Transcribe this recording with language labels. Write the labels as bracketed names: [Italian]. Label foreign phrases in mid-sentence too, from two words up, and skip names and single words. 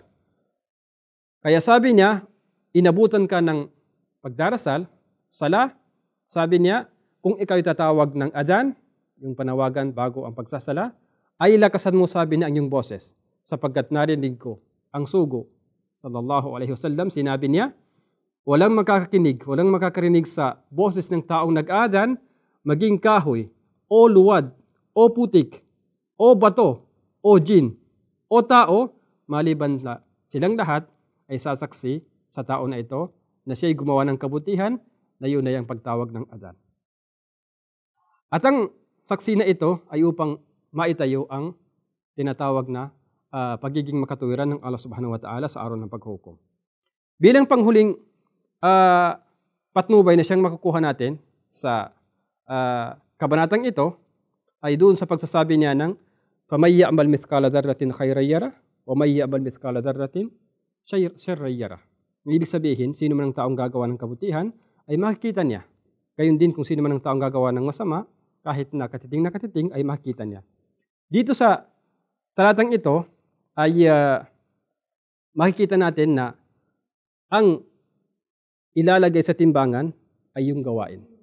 [Filipino] Kaya sabi niya, inabutan ka ng pagdarasal, sala, sabi niya, kung ikaw tatawag ng adan, yung panawagan bago ang pagsasala, ay lakasan mo, sabi niya, ang iyong boses, sapagkat narinig ko ang sugo. [Arabic] صلى الله عليه وسلم, [Filipino] sinabi niya, walang makakarinig sa boses ng taong nag-adan, maging kahoy, o luwad, o putik, o bato, o jin, o tao, maliban na silang lahat ay sasaksi sa tao na ito na siya'y gumawa ng kabutihan na yun ay ang pagtawag ng adan. At ang saksi na ito ay upang maitayo ang tinatawag na pagiging makatuwiran ng Allah [Arabic] سبحانه وتعالى [Filipino] sa araw ng paghukom. Bilang panghuling patnubay na siyang makukuha natin sa kabanatang ito ay doon sa pagsasabi niya ng [Arabic] فَمَنْ يَعْمَلْ مِثْقَالَ ذَرَّةٍ خَيْرًا يَرَهُ وَمَنْ يَعْمَلْ مِثْقَالَ ذَرَّةٍ شَرًّا يَرَهُ. [Filipino] Ibig sabihin, sino man ang taong gagawa ng kabutihan ay makikita niya. Gayon din kung sino man ang taong gagawa ng masama, kahit na katiting ay makikita niya. Dito sa talatang ito ay makikita natin na ang ilalagay sa timbangan ay yung gawain.